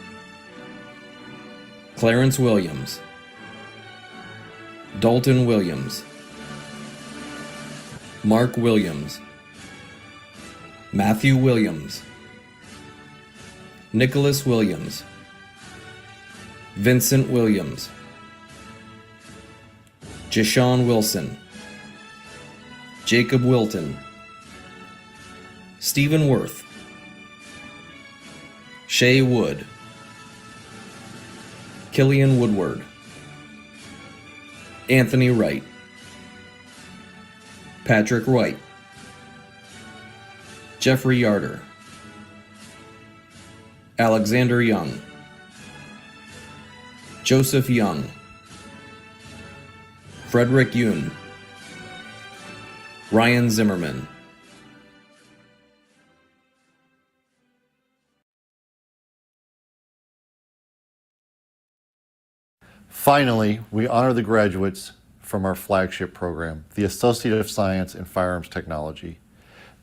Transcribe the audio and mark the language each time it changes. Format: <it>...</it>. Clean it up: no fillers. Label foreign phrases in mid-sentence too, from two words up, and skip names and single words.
<en>Clarence Williams, Dalton Williams, Mark Williams, Matthew Williams, Nicholas Williams, Vincent Williams, Jashawn Wilson, Jacob Wilton, Stephen Worth, Shay Wood, Killian Woodward, Anthony Wright, Patrick Wright, Jeffrey Yarder, Alexander Young, Joseph Young, Frederick Yoon, Ryan Zimmerman. Finally, we honor the graduates from our flagship program, the Associate of Science in Firearms Technology.</en>